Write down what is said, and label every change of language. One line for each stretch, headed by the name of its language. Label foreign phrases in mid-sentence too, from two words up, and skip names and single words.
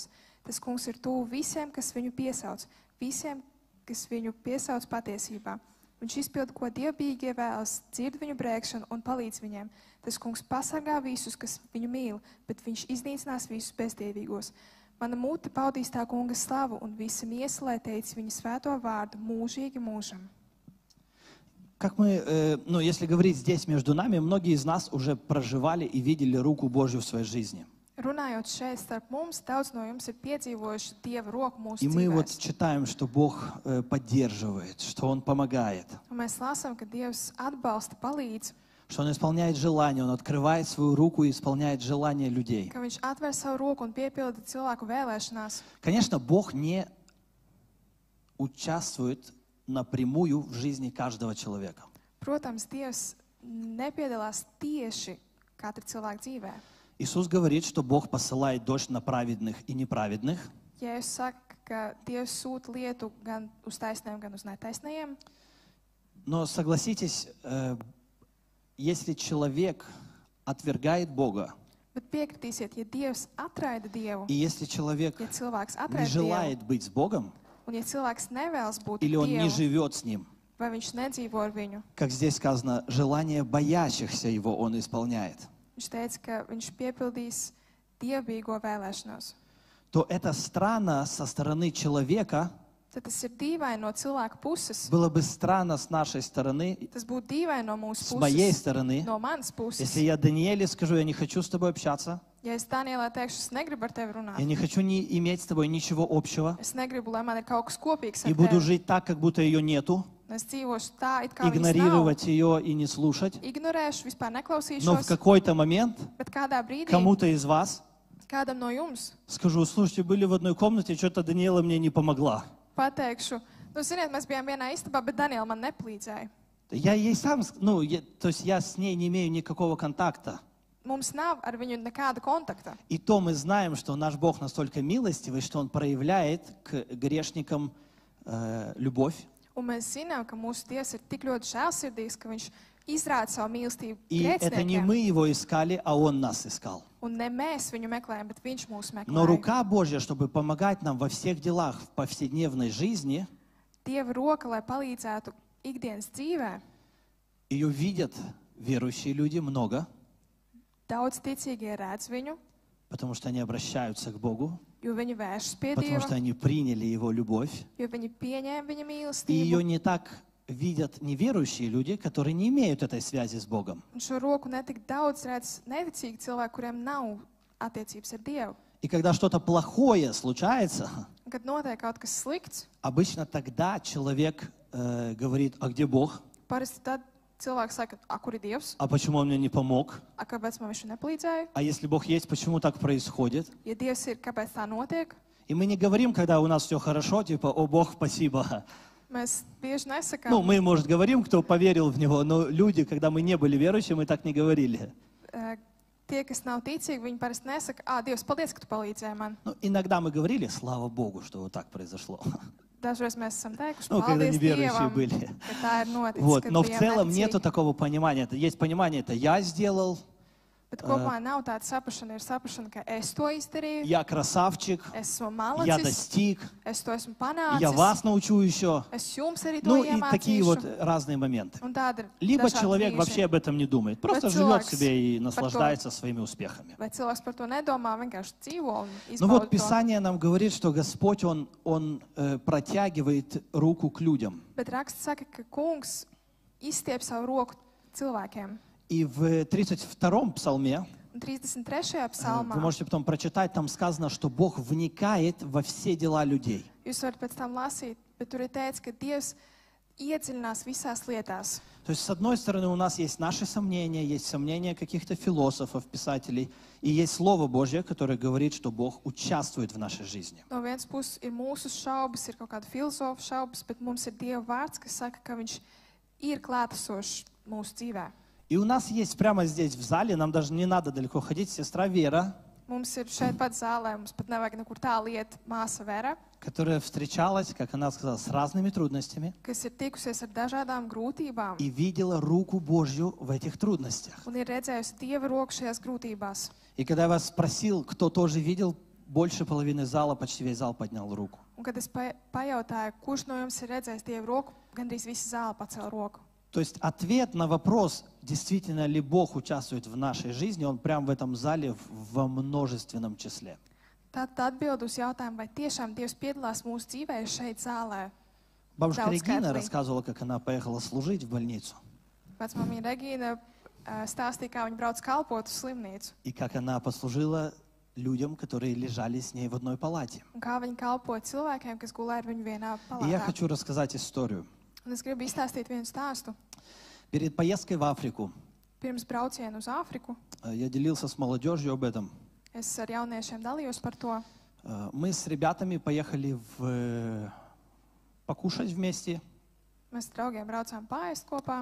Latvian: Tas kungs ir tuvu visiem, kas viņu piesauc, visiem, kas viņu piesauc patiesībā. Viņš izpild, ko dievbijīgie vēlas, dzird viņu brēkšanu un palīdz viņiem. Tas kungs pasargā visus, kas viņu mīl, bet viņš iznīcinās visus bezdievīgos. Mana mute paudīs tā kunga slavu un visa miesa, lai teic viņa svēto vārdu mūžīgi mūžam.
Russian: Как мы, если говорить здесь между нами, многие из нас уже проживали и видели руку Божью в своей жизни.
Latvian: Runājot šeit starp mums, daudz no jums ir piedzīvojuši Dieva roku mūsu
Russian: И мы вот
Latvian: dzīvēs.
Russian: читаем, что Бог поддерживает, что Он помогает,
Latvian: Un mēs lasām, ka Dievs atbalsta, palīdz,
Russian: что Он исполняет желания, Он открывает свою руку и исполняет желания людей.
Latvian: ka viņš atver savu roku un piepilda cilvēku vēlēšanās.
Russian: Конечно, Бог не участвует напрямую в жизни каждого человека.
Latvian: Protams, Dievs nepiedalās tieši katra cilvēka dzīvē.
Russian: Иисус говорит, что Бог посылает дождь на праведных и неправедных.
Latvian: Ja jūs sakat, ka Dievs sūta lietu gan uz taisniem, gan uz netaisniem,
Russian: Но согласитесь, если человек отвергает Бога,
Latvian: bet piekritīsiet, ja Dievs atraida Dievu,
Russian: и если человек
Latvian: ja cilvēks
Russian: не
Latvian: atraida Dievu,
Russian: желает быть с Богом,
Latvian: un ja cilvēks nevēlas būt
Russian: или он не
Latvian: Dievu,
Russian: живет с Ним,
Latvian: vai viņš nedzīvo ar viņu,
Russian: как здесь сказано, желание боящихся Его Он исполняет,
Latvian: viņš teica, ka viņš piepildīs dievbijīgo vēlēšanos.
Russian: то это странно со стороны человека,
Latvian: Tad tas ir dīvaini no cilvēka puses.
Russian: было бы странно с нашей стороны,
Latvian: Tas būtu dīvaini no mūsu
Russian: с моей
Latvian: puses,
Russian: стороны,
Latvian: no manas puses.
Russian: если я Даниэле скажу, я не хочу с тобой общаться,
Latvian: Ja es Danielai teikšu, es negribu ar tevi
Russian: я
Latvian: runāt,
Russian: не хочу иметь с тобой ничего общего,
Latvian: es negribu, lai man ir kaut kas kopīgs
Russian: и
Latvian: ar
Russian: буду
Latvian: tevi,
Russian: жить так, как будто ее нету,
Latvian: es dzīvošu tā, it kā viņas nav,
Russian: игнорировать ее и не слушать,
Latvian: ignorēšu, vispār
Russian: но в
Latvian: neklausīšos,
Russian: какой-то момент
Latvian: bet kādā brīdī
Russian: кому-то из вас
Latvian: kādam no jums
Russian: скажу, слушайте, были в одной комнате, что-то Даниэла мне не помогла.
Latvian: pateikšu, nu, ziniet, mēs bijām vienā istabā, bet Daniela man nepalīdzēja.
Russian: Я ей сам, то есть я с ней не имею никакого контакта.
Latvian: Mums nav ar viņu nekāda kontakta.
Russian: И то мы знаем, что наш Бог настолько милостивый, что Он проявляет к грешникам любовь.
Latvian: Un mēs zinām, ka mūsu Dievs ir tik ļoti žēlsirdīgs, ka viņš izrāda savu mīlestību
Russian: И это не
Latvian: grēciniekiem.
Russian: мы Его искали, а Он нас искал.
Latvian: Un ne mēs viņu meklējam, bet viņš mūs
Russian: Но
Latvian: meklē.
Russian: рука Божья, чтобы помогать нам во всех делах в повседневной жизни,
Latvian: Dieva roka, lai palīdzētu ikdienas dzīvē.
Russian: ее видят верующие люди много,
Latvian: Daudz ticīgie redz viņu,
Russian: потому что они обращаются к Богу,
Latvian: jo viņi vēršas pie
Russian: потому что
Latvian: Dieva,
Russian: они приняли Его любовь.
Latvian: jo viņi pieņēma viņa
Russian: И ее
Latvian: mīlestību.
Russian: не так видят неверующие люди, которые не имеют этой связи с Богом.
Latvian: Un šo roku netik daudz redz neticīgi cilvēki, kuriem nav attiecības ar Dievu.
Russian: И когда что-то плохое случается,
Latvian: Un, kad notiek kaut kas slikts,
Russian: обычно тогда человек говорит, а где Бог?
Latvian: parasti tad cilvēks saka, a, kur ir Dievs?
Russian: А почему он мне не помог?
Latvian: A, kāpēc man viņš nepalīdzēja?
Russian: А если Бог есть, почему так происходит?
Latvian: Ja Dievs ir, kāpēc tā notiek?
Russian: И мы не говорим, когда у нас все хорошо, типа, о, Бог, спасибо.
Latvian: Mēs bieži nesakām,
Russian: Ну, мы, может, говорим, кто поверил в Него, но люди, когда мы не были верующими, мы так не говорили.
Latvian: tie, kas nav ticīgi, viņi parasti nesaka, ah, Dievs, paldies, ka tu palīdzēji man.
Russian: Ну, иногда мы говорили, слава Богу, что вот так произошло.
Latvian: Dažreiz mēs esam teikuši,
Russian: Ну, когда
Latvian: paldies
Russian: неверующие
Latvian: Dievam,
Russian: были.
Latvian: ka tā ir noticis,
Russian: Вот.
Latvian: kad
Russian: Но в
Latvian: bijām
Russian: целом
Latvian: neticīgi.
Russian: нету такого понимания. Есть понимание, это я сделал,
Latvian: Bet kopumā nav tāda saprašana, ir saprašana, ka es to izdarīju,
Russian: я красавчик,
Latvian: esmu
Russian: я
Latvian: malacis,
Russian: достиг,
Latvian: es to esmu
Russian: я
Latvian: panācis,
Russian: вас научу еще.
Latvian: es jums arī to
Russian: Ну, и такие вот
Latvian: iemācīšu.
Russian: разные моменты.
Latvian: Un tāda ir
Russian: Либо
Latvian: dažādi
Russian: человек
Latvian: brīži.
Russian: вообще об этом не думает, просто
Latvian: Bet
Russian: живет
Latvian: cilvēks
Russian: себе и
Latvian: par to-
Russian: наслаждается своими успехами.
Latvian: Vai cilvēks par to nedomā, vienkārši dzīvo un
Russian: Ну вот
Latvian: izbauda to.
Russian: Писание нам говорит, что Господь, Он протягивает руку к людям.
Latvian: Bet raksts saka, ka kungs izstiep savu roku cilvēkiem.
Russian: И в 32-м псалме,
Latvian: Un 33.
Russian: вы
Latvian: psalmā
Russian: можете потом прочитать, там сказано, что Бог вникает во все дела людей.
Latvian: jūs varat pēc tam lasīt, bet tur ir teikts, ka Dievs iedziļinās visās lietās.
Russian: То есть, с одной стороны, у нас есть наши сомнения, есть сомнения каких-то философов, писателей, и есть Слово Божье, которое говорит, что Бог участвует в нашей жизни.
Latvian: No vienas puses ir mūsu šaubas, ir kaut kāda filozofa šaubas, bet mums ir Dieva vārds, kas saka, ka viņš ir klātesošs mūsu dzīvē.
Russian: И у нас есть прямо здесь в зале, нам даже не надо далеко ходить, сестра Вера,
Latvian: Mums ir šeit pat zālē, mums pat nevajag nekur tālu iet, māsa Vera,
Russian: которая встречалась, как она сказала, с разными трудностями
Latvian: kas ir tikusies ar dažādām grūtībām
Russian: и видела руку Божью в этих трудностях.
Latvian: un ir redzējusi Dieva roku šajās grūtībās.
Russian: И когда я вас спросил, кто тоже видел, больше половины зала, почти весь зал поднял руку.
Latvian: Un kad es pajautāju, kurš no jums ir redzējis Dieva roku, gandrīz visi zāle pacēla roku.
Russian: То есть ответ на вопрос, действительно ли Бог участвует в нашей жизни, он прямо в этом зале во множественном числе.
Latvian: Tad atbild uz jautājumu, vai tiešām Dievs piedalās mūsu dzīvē šeit zālē.
Russian: Бабушка Да, Регина Скайпли. рассказывала, как она поехала служить в больницу,
Latvian: Vecmāmiņa Regīna stāstīja, kā viņa brauc kalpot uz slimnīcu
Russian: и как она послужила людям, которые лежали с ней в одной палате.
Latvian: un kā viņa kalpoja cilvēkiem, kas gulēja ar viņu vienā
Russian: И я
Latvian: palātā.
Russian: хочу рассказать историю.
Latvian: Un es gribu izstāstīt vienu stāstu.
Russian: Перед поездкой в Африку
Latvian: Pirms brauciena uz Āfriku
Russian: я делился с молодежью об этом.
Latvian: es ar jauniešiem dalījos par to.
Russian: Мы с ребятами поехали покушать вместе,
Latvian: Mēs ar draugiem braucām pāriest kopā,